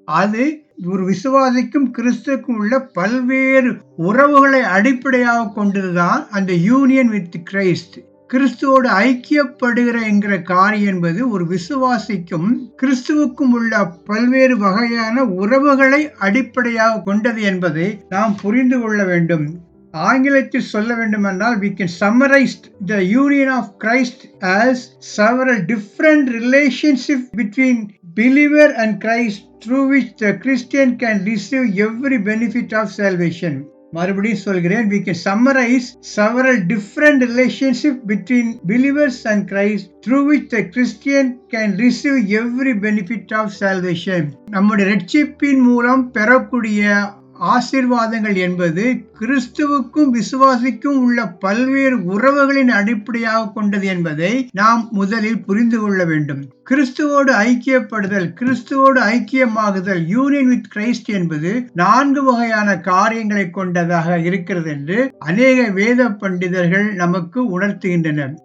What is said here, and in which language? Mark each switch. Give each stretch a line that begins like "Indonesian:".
Tamil: அது ஒரு விசுவாசிக்கும் கிறிஸ்துவுக்கும் உள்ள பல்வேறு உறவுகளை அடிப்படையாக கொண்டதுதான் அந்த யூனியன் வித் கிரைஸ்ட். கிறிஸ்துவோடு ஐக்கியப்படுகிற என்கிற காரியம் என்பது ஒரு விசுவாசிக்கும் கிறிஸ்துவுக்கும் உள்ள பல்வேறு வகையான உறவுகளை அடிப்படையாக கொண்டது என்பதை நாம் புரிந்து கொள்ள வேண்டும். ஆங்கிலத்தில் சொல்ல வேண்டுமென்றால்,
English: we can summarize the union of Christ as several different relationships between believer and Christ, through which the Christian can receive every benefit of salvation.
Tamil: மறுபடியும் சொல்கிறேன்,
English: we can summarize several different relationships between believers and Christ, through which the Christian can receive every benefit of salvation.
Tamil: நம்முடைய இரட்சிப்பின் மூலம் பெறக்கூடிய ஆசீர்வாதங்கள் என்பது கிறிஸ்துவுக்கும் விசுவாசிக்கும் உள்ள பல்வேறு உறவுகளின் அடிப்படையாக கொண்டது என்பதை நாம் முதலில் புரிந்து கொள்ள வேண்டும். கிறிஸ்துவோடு ஐக்கியப்படுதல், கிறிஸ்துவோடு ஐக்கியமாகுதல், யூனியன் வித் கிரைஸ்ட் என்பது 4 வகையான காரியங்களை கொண்டதாக இருக்கிறது என்று அநேக வேத பண்டிதர்கள் நமக்கு உணர்த்துகின்றனர்.